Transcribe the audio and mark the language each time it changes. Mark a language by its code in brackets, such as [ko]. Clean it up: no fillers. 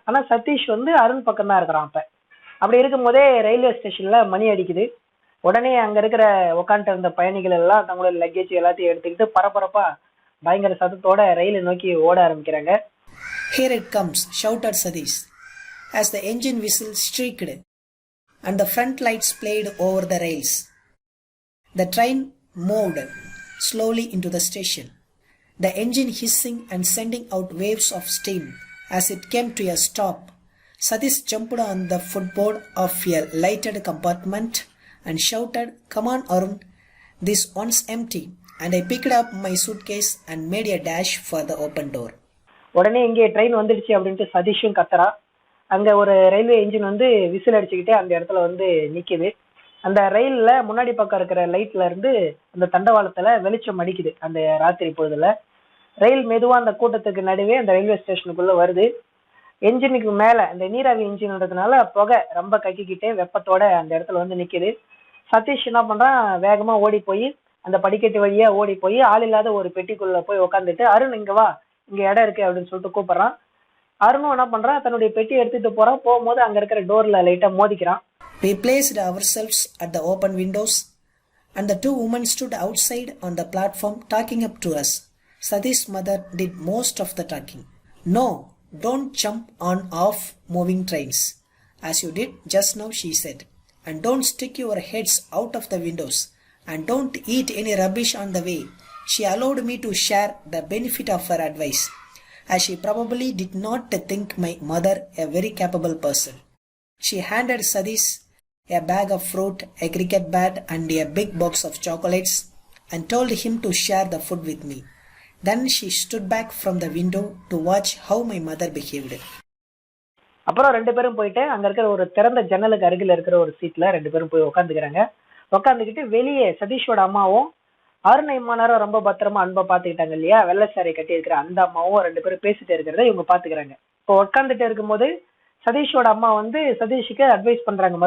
[ta] ஆனா சதீஷ் வந்து அருண் பக்கம் தான் இருக்கிறான். அப்படி இருக்கும் போதே ரயில்வே ஸ்டேஷன்ல மணி அடிக்குது. உடனே அங்க இருக்கிற உட்காந்துட்டு இருந்த பயணிகள் எல்லாம் தங்களோட லக்கேஜ் எல்லாத்தையும் எடுத்துக்கிட்டு பரபரப்பா பயங்கர சத்தத்தோட ரயிலை நோக்கி ஓட ஆரம்பிக்கிறாங்க. [en] Here it comes, shouted Sadish, as the engine whistle shrieked and the front lights played over the rails. The train moved slowly into the station, the engine hissing and sending out waves of steam. As it came to a stop, Sadish jumped on the footboard of a lighted compartment and shouted, "Come on, Arun, this one's empty." And I picked up my suitcase and made a dash for the open door. [ta] உடனே இங்கே train வந்துடுச்சு அப்படின்ட்டு சதீஷும் கத்துறா. அங்க ஒரு railway engine வந்து whistle அடிச்சுக்கிட்டே அந்த இடத்துல வந்து நிக்குது. அந்த ரயில்ல முன்னாடி பக்கம் இருக்கிற லைட்ல இருந்து அந்த தண்டவாளத்துல வெளிச்சம் அடிக்குது. அந்த ராத்திரி பொழுதுல ரயில் மெதுவா அந்த கூட்டத்துக்கு நடுவே அந்த ரயில்வே ஸ்டேஷனுக்குள்ள வருது. என்ஜினுக்கு மேல அந்த நீராவி இன்ஜின்ன்றதுனால புகை ரொம்ப கக்கிக்கிட்டே வெப்பத்தோட அந்த இடத்துல வந்து நிக்குது. சதீஷ் என்ன பண்றான், வேகமா ஓடி போய் அந்த படிக்கட்டு வழியா ஓடி போய் ஆள் இல்லாத ஒரு பெட்டிக்குள்ள போய் உட்காந்துட்டு, அருண் இங்க வா, இங்க இடம் இருக்கு அப்படின்னு சொல்லிட்டு கூப்பிடுறான். அருணும் என்ன பண்றான், தன்னுடைய பெட்டியை எடுத்துட்டு போறான். போகும்போது அங்க இருக்கிற டோர்ல லைட்டா மோதிக்கிறான். [en] We placed ourselves at the open windows and the two women stood outside on the platform talking up to us. Sadish's mother did most of the talking. "No, don't jump on off moving trains, as you did just now," she said. "And don't stick your heads out of the windows. And don't eat any rubbish on the way." She allowed me to share the benefit of her advice, as she probably did not think my mother a very capable person. She handed Sadish a bag of fruit, a cricket bat, and a big box of chocolates, and told him to share the food with me. Then she stood back from the window to watch how my mother behaved. [ta] அப்புறம் ரெண்டு பேரும் போயிட்டு அங்க இருக்கிற ஒரு திறந்த ஜன்னலுக்கு அருகில் இருக்கிற ஒரு சீட்ல ரெண்டு பேரும் போய் உட்காந்துக்கிறாங்க. உட்காந்துக்கிட்டு வெளியே சதீஷோட அம்மாவும் அருண் இம்மானாரும் ரொம்ப பத்திரமா அன்பா பாத்துக்கிட்டாங்க இல்லையா, வெள்ளை சாரி கட்டி இருக்கிற அந்த அம்மாவும் ரெண்டு பேரும் பேசிட்டு இருக்கிறத இவங்க பாத்துக்கிறாங்க. இப்போ உட்காந்துட்டு இருக்கும்போது சதீஷோட அம்மா வந்து சதீஷுக்கு அட்வைஸ் பண்றாங்க.